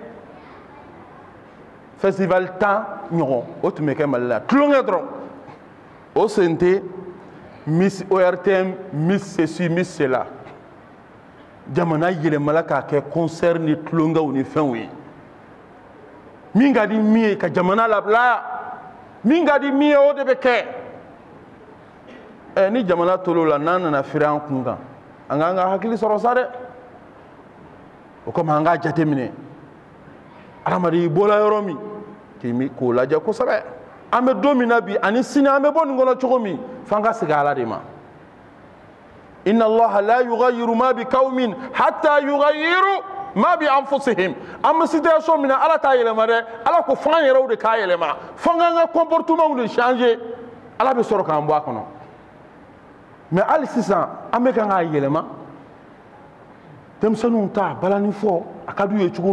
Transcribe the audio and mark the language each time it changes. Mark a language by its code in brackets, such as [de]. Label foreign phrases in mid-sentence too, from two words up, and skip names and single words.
[bm] festival 10 ɲɔgɔn o tun bɛ kɛ Mali la tulonkɛ dɔrɔn o sen tɛ Miss ORTM [fr] Miss ceci Miss cela [bm] jamana yɛlɛmala k'a kɛ concert ni tulonkɛw ni fɛnw ye min ka di min ye ka jamana labila min ka di min ye o de bɛ kɛ ni jamana tol'o la n'an nana firi an kun kan an k'an ka hakili sɔrɔ sa dɛ o kama an k'a jateminɛ adamaden i bɔla yɔrɔ min k'o lajɛ kosɛbɛ an bɛ don min na bi ani sini an bɛ bɔ nin kɔnɔ cogo min f'an ka segin ala de ma [ar] إن الله لا يغير ما ب قوم حتى يغيروا ما ب أنفسهم [bm] an bɛ situation min na ala t'a yɛlɛma dɛ ala ko f'an yɛrɛw de k'a yɛlɛma f'an k'an ka [fr] comportement de changer [bm] ala bɛ sɔrɔ k'an bɔ a kɔnɔ mais hali sisan an bɛ kan k'a yɛlɛma denmisɛnninw ta balani fɔ a ka d'u ye cogo